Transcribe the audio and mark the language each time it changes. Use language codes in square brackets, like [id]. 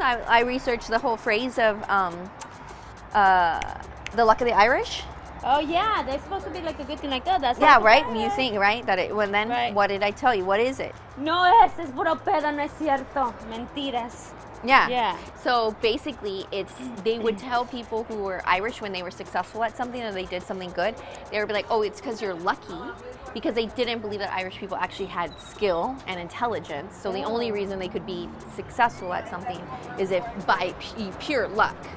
[en] I researched the whole phrase of the luck of the Irish. Oh yeah, they're supposed to be like a good thing, like that's Right. You think right that it. When then, right. What did I tell you? What is it? [es] No es puro pedo, no es cierto, mentiras. [en] Yeah. So basically, they would tell people who were Irish when they were successful at something or they did something good. They would be like, "Oh, it's because you're lucky," because they didn't believe that Irish people actually had skill and intelligence. So the only reason they could be successful at something is if by pure luck.